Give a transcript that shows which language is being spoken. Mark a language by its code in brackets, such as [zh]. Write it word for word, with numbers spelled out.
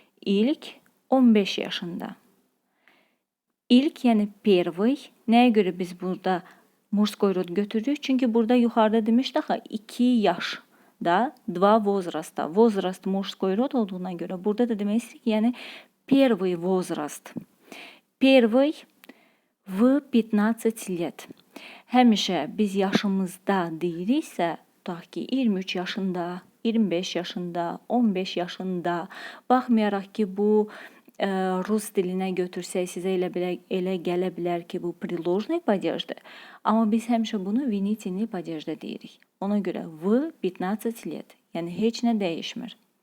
[az] İlk on beş yaşında. İlk, yəni [ru] первый. [az] Nəyə görə biz burada [ru] мужской род [az] götürürük? Çünki burada yuxarıda demişdik axı iki yaş da [ru] два возраста. Возраст мужской род [az] olduğuna görə burada da demək istəyirik ki, yəni [ru] первый возраст. Первый в пятнадцать лет. [az] Həmişə biz yaşımızda deyiriksə, tutaq ki, iyirmi üç yaşında, iyirmi beş yaşında, on beş yaşında, baxmayaraq ki, bu ə, rus dilinə götürsək sizə elə belə elə gələ bilər ki, bu приложный падежdir. Amma biz həmişə bunu винительный падежdə deyirik. Ona görə [ru] в пятнадцать лет, [az] yəni heç nə dəyişmir.